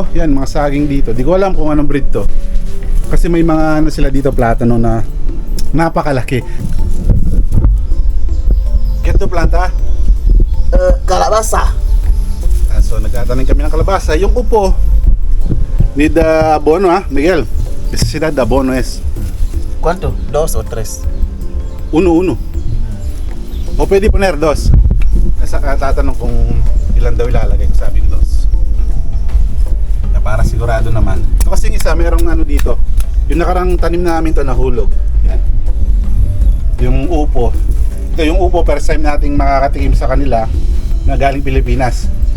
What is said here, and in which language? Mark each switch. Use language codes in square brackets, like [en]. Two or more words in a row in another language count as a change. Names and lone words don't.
[tl] Yan, mga saging dito. Di ko alam kung anong breed to. Kasi may mga ano sila dito, platano na napakalaki. Ito planta? Kalabasa. So nagtatanim kami ng kalabasa. Yung upo need abono Miguel. [es] Necesidad de abono es ¿Cuánto? 2 o 3? uno. O pwede poner dos. [tl] Tatanong kung ilan daw ilalagay, sabi ko dos. Na para sigurado naman. Ito kasi isa, merong ano dito. Yung nakarang tanim namin to nahulog. Yan. Yung upo. Ito yung upo, [en] first time [tl] nating makakatikim sa kanila na galing Pilipinas.